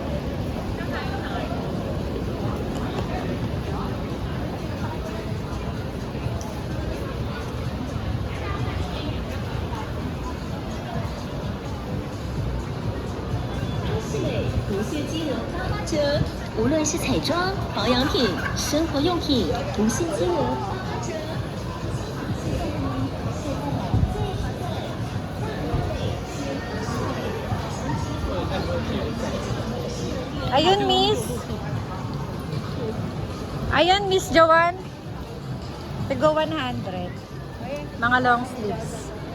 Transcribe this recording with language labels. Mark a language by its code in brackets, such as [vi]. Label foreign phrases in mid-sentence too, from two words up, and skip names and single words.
[zh] 不限金额大八折，无论是彩妆、保养品、生活用品，无限金额大八折。 [tl] Ayun, Miss. Ayun, Miss Joanne. Tigo 100. Mga [en] long sleeves.